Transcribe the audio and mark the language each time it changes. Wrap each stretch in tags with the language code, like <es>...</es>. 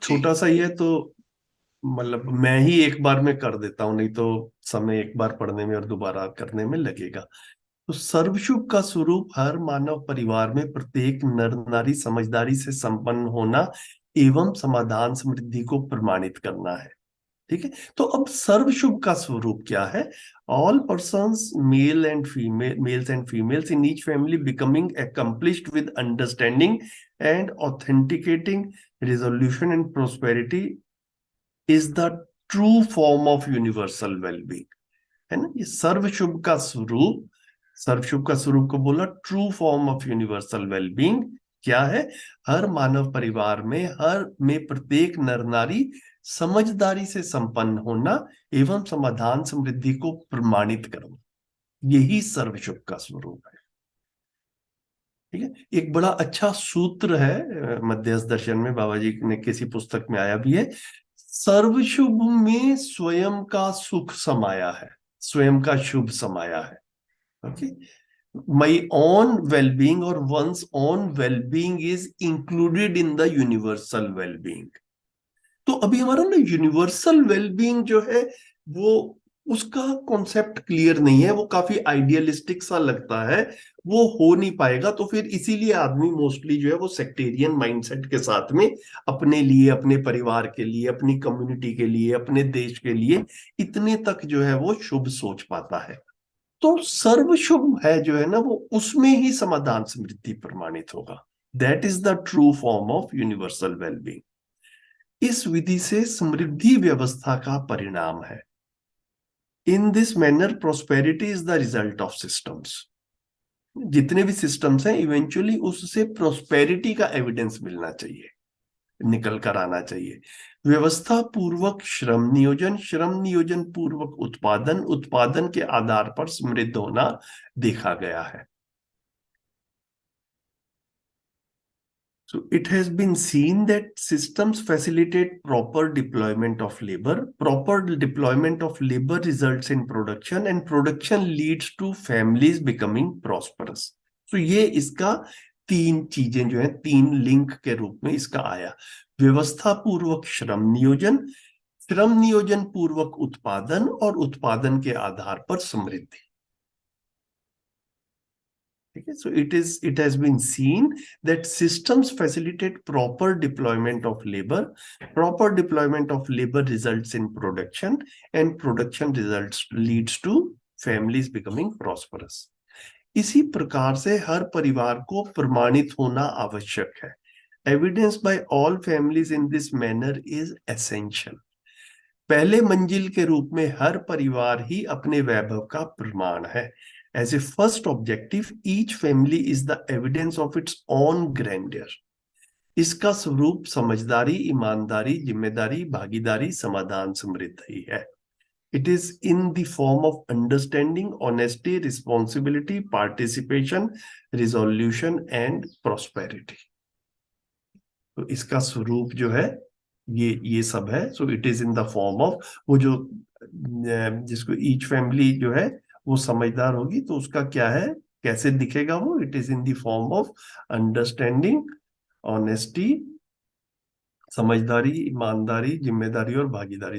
<hi>छोटा सा ही है, तो मतलब मैं ही एक बार में कर देता हूं, नहीं तो समय एक बार पढ़ने में और दोबारा करने में लगेगा। तो सर्वशुभ का स्वरूप हर मानव परिवार में प्रत्येक नर नारी समझदारी से संपन्न होना एवं समाधान समृद्धि को प्रमाणित करना है। ठीक है, तो अब सर्वशुभ का स्वरूप क्या है?</hi> <en>All persons males and females in each family becoming accomplished with understanding and authenticating resolution and prosperity is the true form of universal well-being।</en> <hi>है ना, ये सर्वशुभ का स्वरूप, सर्वशुभ का स्वरूप को बोला</hi> <en>true form of universal wellbeing</en> <hi>क्या है? हर मानव परिवार में, हर में प्रत्येक नर नारी समझदारी से संपन्न होना एवं समाधान समृद्धि को प्रमाणित करना, यही सर्वशुभ का स्वरूप है। ठीक है, एक बड़ा अच्छा सूत्र है मध्यस्थ दर्शन में, बाबा जी ने किसी पुस्तक में आया भी है, सर्वशुभ में स्वयं का सुख समाया है, स्वयं का शुभ समाया है।</hi> <en>Okay, my own well-being or one's own well-being is included in the universal well-being।</en> <hi>तो अभी हमारा ना यूनिवर्सल वेलबींग जो है, वो उसका कॉन्सेप्ट क्लियर नहीं है, वो काफी आइडियलिस्टिक सा लगता है, वो हो नहीं पाएगा। तो फिर इसीलिए आदमी मोस्टली जो है वो सेक्टेरियन माइंडसेट के साथ में अपने लिए, अपने परिवार के लिए, अपनी कम्युनिटी के लिए, अपने देश के लिए इतने तक जो है वो शुभ सोच पाता है। तो सर्व शुभ है जो है ना, वो उसमें ही समाधान समृद्धि प्रमाणित होगा।</hi> <en>That is the true form of universal wellbeing.</en> <hi>इस विधि से समृद्धि व्यवस्था का परिणाम है।</hi> <en>In this manner prosperity is the result of systems.</en> <hi>जितने भी सिस्टम्स हैं, इवेंचुअली उससे प्रोस्पेरिटी का एविडेंस मिलना चाहिए, निकल कर आना चाहिए। व्यवस्था पूर्वक श्रम नियोजन, श्रम नियोजन पूर्वक उत्पादन, उत्पादन के आधार पर समृद्ध होना देखा गया है।</hi> <en>So it has been seen that systems facilitate proper deployment of labor. Proper deployment of labor results in production and production leads to families becoming prosperous.</en> <hi>So ये इसका तीन चीजें जो है, तीन लिंक के रूप में इसका आया। व्यवस्था पूर्वक श्रम नियोजन, श्रम नियोजन पूर्वक उत्पादन और उत्पादन के आधार पर समृद्धि।</hi> <en>Okay, so it has been seen that systems facilitate proper deployment of labor. Proper deployment of labor results in production, and production results leads to families becoming prosperous।</en> <hi>इसी प्रकार से हर परिवार को प्रमाणित होना आवश्यक है।</hi> <en>Evidence by all families in this manner is essential।</en> <hi>पहले मंजिल के रूप में हर परिवार ही अपने वैभव का प्रमाण है।</hi> <en>As a first objective, each family is the evidence of its own grandeur।</en> <hi>इसका स्वरूप समझदारी, ईमानदारी, जिम्मेदारी, भागीदारी, समाधान समृद्धि है।</hi> <en>It is in the form of understanding, honesty, responsibility, participation, resolution and prosperity।</en> <hi>तो इसका स्वरूप जो है ये सब है।</hi> <en>so it is in the form of,</en> <hi>वो जो जिसको ईच फैमिली जो है वो समझदार होगी, तो उसका क्या है, कैसे दिखेगा वो?</hi> <en>it is in the form of understanding, honesty,</en> <hi>समझदारी, ईमानदारी, जिम्मेदारी और भागीदारी।</hi>